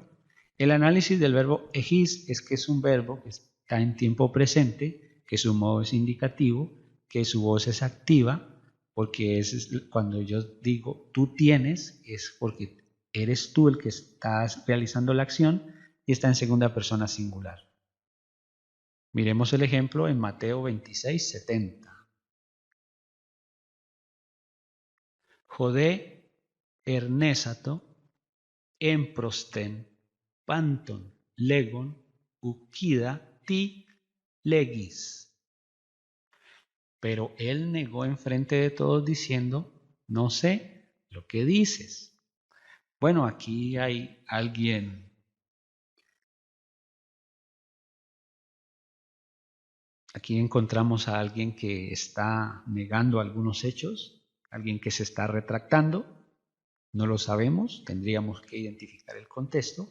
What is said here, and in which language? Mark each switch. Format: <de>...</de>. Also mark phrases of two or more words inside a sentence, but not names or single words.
<es>El análisis del verbo egis es que es un verbo que está en tiempo presente, que su modo es indicativo, que su voz es activa, porque cuando yo digo tú tienes, es porque eres tú el que estás realizando la acción y está en segunda persona singular. Miremos el ejemplo en Mateo 26:70.</es> <el>ὁ δὲ ἠρνήσατο ἔμπροσθεν πάντων λέγων οὐκ οἶδα τί λέγεις.</el> <es>Pero él negó enfrente de todos diciendo, no sé lo que dices. Bueno, aquí hay alguien, aquí encontramos a alguien que está negando algunos hechos, alguien que se está retractando, no lo sabemos, tendríamos que identificar el contexto.</es>